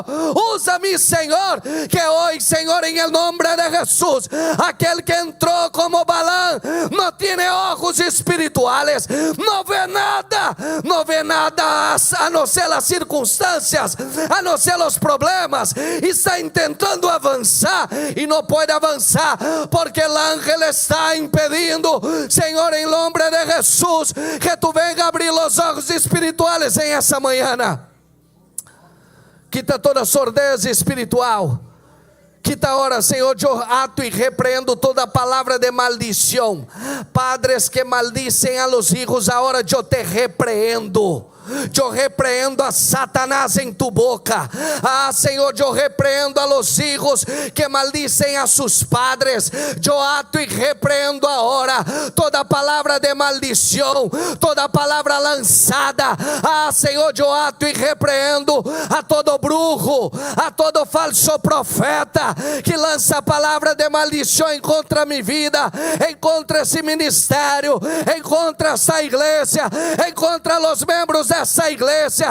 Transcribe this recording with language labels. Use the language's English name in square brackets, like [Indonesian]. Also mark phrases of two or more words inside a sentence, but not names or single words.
[Spanish] Úsame, Señor, que hoy, Señor, en el nombre de Jesús, aquel que entró como Balaam no tiene ojos espirituales, no ve nada a no ser las circunstancias, a no ser los problemas. Está intentando avanzar y no puede avanzar porque el ángel está impedindo. Señor, en nombre de Jesús, que tú venga a abrir los ojos espirituales en [Portuguese] essa manhã. [Spanish] Quita toda sordez espiritual. Quita ahora, [Portuguese] Senhor, eu ato e repreendo toda palavra de maldição. [Spanish] Padres que maldicem a los hijos, [Portuguese] agora eu te repreendo. Eu repreendo a Satanás em tu boca. Ah, Senhor, eu repreendo [Spanish] a los hijos que maldicem a sus padres. [Portuguese] Eu ato e repreendo agora toda palavra de maldição, toda palavra lançada. Ah, Senhor, eu ato e repreendo [Spanish] a todo brujo, a todo falso profeta [Portuguese] que lança palavra de maldição em contra minha vida, em contra esse ministério, em contra essa igreja, em contra os membros dessa igreja.